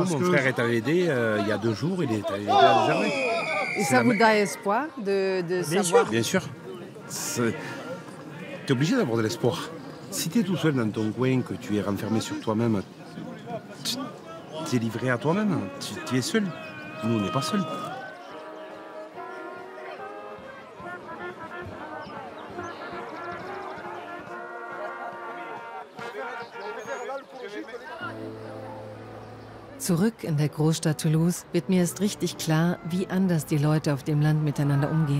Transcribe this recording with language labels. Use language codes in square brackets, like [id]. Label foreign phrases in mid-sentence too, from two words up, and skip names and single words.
[fr] Mon frère est allé aider il y a 2 jours. Il est allé aider à Germain. Et ça vous donne espoir de savoir? Bien sûr. Tu es obligé d'avoir de l'espoir. Si tu es tout seul dans ton coin, que tu es renfermé sur toi-même, tu es livré à toi-même. Tu es seul. Nous, on n'est pas seuls. [de] Zurück in der Großstadt Toulouse wird mir erst richtig klar, wie anders die Leute auf dem Land miteinander umgehen.